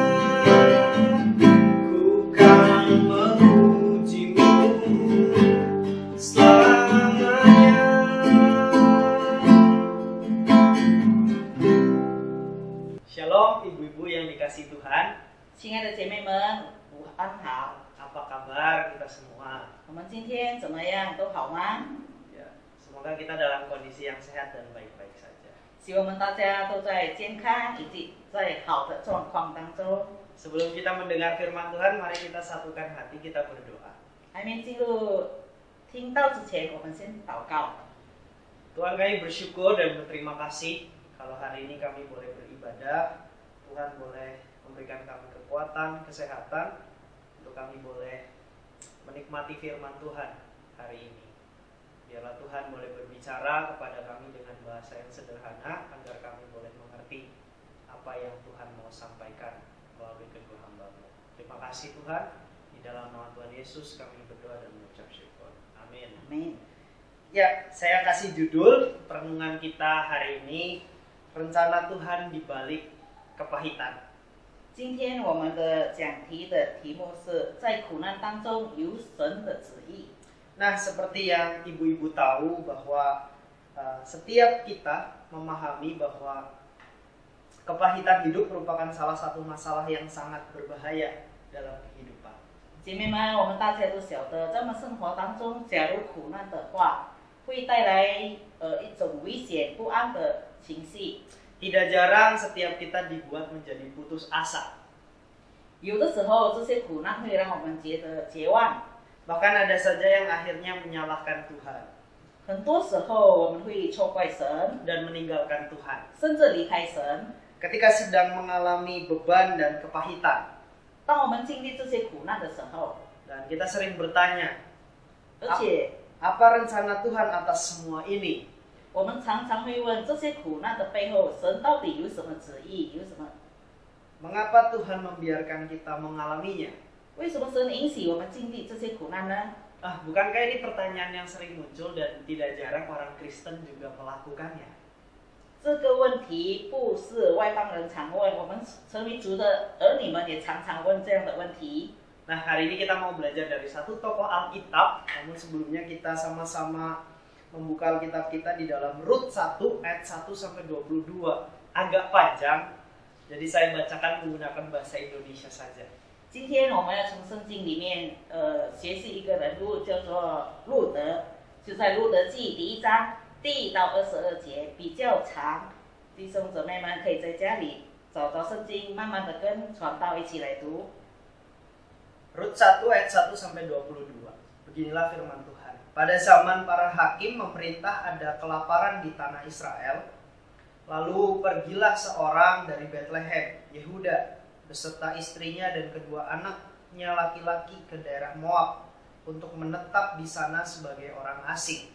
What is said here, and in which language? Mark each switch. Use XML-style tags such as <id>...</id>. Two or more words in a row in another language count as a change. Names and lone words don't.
<id>Ku kan memuji-Mu selamanya. Shalom ibu-ibu yang dikasihi Tuhan.</id> <zh>亲爱的姐妹们，午安好。</zh> <id>Apa kabar kita semua?</id> <zh>我们今天怎么样？都好吗？</zh> <id>Ya, semoga kita dalam kondisi yang sehat dan baik-baik saja.</id> <zh>希望我们大家都在健康以及在好的状况当中。</zh> <id>Sebelum kita mendengar firman Tuhan, mari kita satukan hati, kita berdoa.</id> <zh>还没进入听到之前，我们先祷告。</zh> <id>Tuhan, kami bersyukur dan berterima kasih kalau hari ini kami boleh beribadah. Tuhan boleh memberikan kami kekuatan, kesehatan, untuk kami boleh menikmati firman Tuhan hari ini. Biarlah Tuhan boleh berbicara kepada kami dengan bahasa yang sederhana, agar kami boleh mengerti apa yang Tuhan mau sampaikan melalui kedua hamba-Mu. Terima kasih Tuhan, di dalam nama Tuhan Yesus kami berdoa dan mengucap syukur. Amin. Amin. Ya, saya kasih judul perenungan kita hari ini, rencana Tuhan di balik kepahitan.</id> <zh>今天我们的讲题的题目是在苦难当中有神的旨意。</zh> <id>Nah, seperti yang ibu-ibu tahu bahwa setiap kita memahami bahwa kepahitan hidup merupakan salah satu masalah yang sangat berbahaya dalam kehidupan.</id> <zh>姐妹们，我们大家都晓得，在我们生活当中，假如苦难的话，会带来一种危险不安的情绪。</zh> <id>Tidak jarang setiap kita dibuat menjadi putus asa.</id> <zh>有的时候，这些苦难会让我们觉得绝望。</zh> <id>Bahkan ada saja yang akhirnya menyalahkan Tuhan</id> <zh>很多时候，我们会错怪神，</zh> <id>dan meninggalkan Tuhan</id> <zh>甚至离开神。</zh> <id>ketika sedang mengalami beban dan kepahitan.</id> <zh>当我们经历这些苦难的时候，</zh> <id>Dan kita sering bertanya,</id> <zh>而且</zh> <id>apa rencana Tuhan atas semua ini?</id> <zh>我们常常会问：这些苦难的背后，神到底有什么旨意？有什么？</zh> <id>Mengapa Tuhan membiarkan kita mengalaminya?</id> <zh>为什么神允许我们经历这些苦难呢？</zh> <id>Bukankah ini pertanyaan yang sering muncul dan tidak jarang orang Kristen juga melakukannya?</id> <zh>这个问题不是外邦人常问，我们成为主的儿女们也常常问这样的问题。</zh> <id>Nah, hari ini kita mau belajar dari satu tokoh Alkitab. Namun sebelumnya kita sama-sama membuka Alkitab kita di dalam Rut 1 ayat 1 sampai 22. Agak panjang, jadi saya bacakan menggunakan bahasa Indonesia saja.</id> <zh>今天我们要从圣经里面学习一个人物，叫做路德，就在路德记第1章第1到22节，比较长。弟兄姊妹们可以在家里找到圣经，慢慢的跟传道一起来读。</zh> <id>Rut 1 ayat 1 sampai 22. Beginilah firman Tuhan. Pada zaman para hakim memerintah ada kelaparan di tanah Israel. Lalu pergilah seorang dari Bethlehem, Yehuda, beserta istrinya dan kedua anaknya laki-laki ke daerah Moab untuk menetap di sana sebagai orang asing.</id>